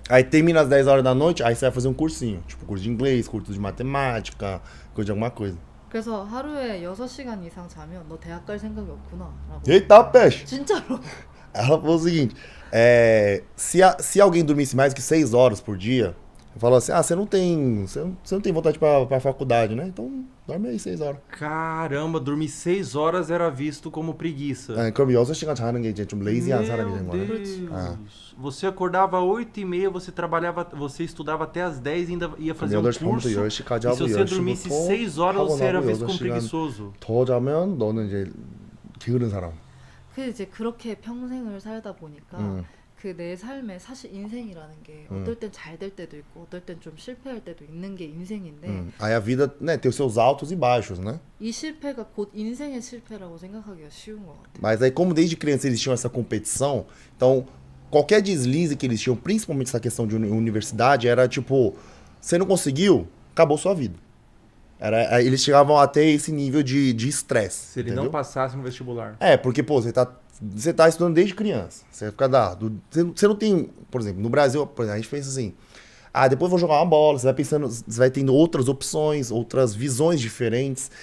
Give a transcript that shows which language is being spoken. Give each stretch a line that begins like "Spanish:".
Portuguese: Aí termina às 10 horas da noite, aí você vai fazer um cursinho. Tipo, curso de inglês, curso de matemática, curso de alguma coisa.
Korean: 그래서 하루에 6시간 이상 자면 너 대학 갈 생각이 없구나 라고.
Portuguese: Eita, peixe!
Korean: 진짜로.
Portuguese: Ela falou o seguinte, se alguém dormisse mais que 6 horas por dia, falou assim, você não tem vontade pra faculdade, né? Então dorme aí 6 horas. Caramba, dormir 6 horas era visto como preguiça.
Korean: 그럼 6시간 자는 게 이제 좀 lazy한 사람이 되는
Portuguese: Meu
Korean: 거야.
Portuguese: Deus. Você acordava às 8h30, você estudava até às 10 e ainda ia fazer um curso. E se você dormisse 6 horas, você era visto como preguiçoso.
Korean: 더 자면 너는 이제 게으른 사람. 그 이제 그렇게 평생을 살다 보니까 그 내 삶에 사실 인생이라는 게 어떨 땐 잘 될 때도 있고 어떨 땐 좀 실패할 때도 있는 게 인생인데
Portuguese: Aí a vida, né, tem os seus altos e baixos, né?
Korean: 이 실패가 곧 인생의 실패라고 생각하기가 쉬운 것 같아요.
Portuguese: Mas aí como desde criança eles tinham essa competição, então qualquer deslize que eles tinham, principalmente essa questão de universidade, era tipo, você não conseguiu, acabou sua vida. Eles chegavam até esse nível de estresse. Se ele entendeu? não passasse no vestibular. Porque, pô, você tá estudando desde criança. Você fica você não tem, por exemplo, no Brasil, por exemplo, a gente pensa assim, depois eu vou jogar uma bola, você vai pensando, você vai tendo outras opções, outras visões diferentes.